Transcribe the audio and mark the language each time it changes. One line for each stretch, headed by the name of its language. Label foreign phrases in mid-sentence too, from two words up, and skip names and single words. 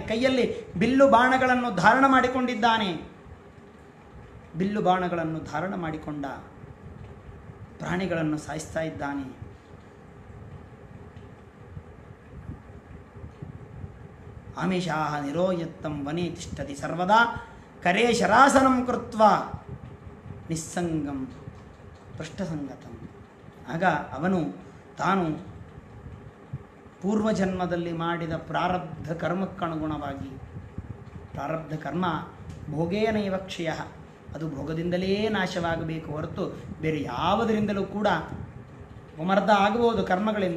Kannada: ಕೈಯಲ್ಲಿ ಬಿಲ್ಲು ಬಾಣಗಳನ್ನು ಧಾರಣ ಮಾಡಿಕೊಂಡಿದ್ದಾನೆ. ಬಿಲ್ಲು ಬಾಣಗಳನ್ನು ಧಾರಣ ಮಾಡಿಕೊಂಡ ಪ್ರಾಣಿಗಳನ್ನು ಸಾಯಿಸ್ತಾ ಇದ್ದಾನೆ.
Sanskrit: ಆಮಿಷಾಹ ನಿರೋಯತ್ತಂ ವನೇ ತಿಷ್ಠತಿ ಸರ್ವದಾ ಕರೇ ಶರಾಸನಂ ಕೃತ್ವ ನಿಸ್ಸಂಗಂ ಪೃಷ್ಠಸಂಗತಂ.
Kannada: ಆಗ ಅವನು ತಾನು ಪೂರ್ವಜನ್ಮದಲ್ಲಿ ಮಾಡಿದ ಪ್ರಾರಬ್ಧ ಕರ್ಮಕ್ಕನುಗುಣವಾಗಿ,
Sanskrit: ಪ್ರಾರಬ್ಧ ಕರ್ಮ ಭೋಗೇನೈವ ಕ್ಷಯ,
Kannada: ಅದು ಭೋಗದಿಂದಲೇ ನಾಶವಾಗಬೇಕು ಹೊರತು ಬೇರೆ ಯಾವುದರಿಂದಲೂ ಕೂಡ ಅಮರ್ಧ ಆಗಬಹುದು ಕರ್ಮಗಳಿಂದ.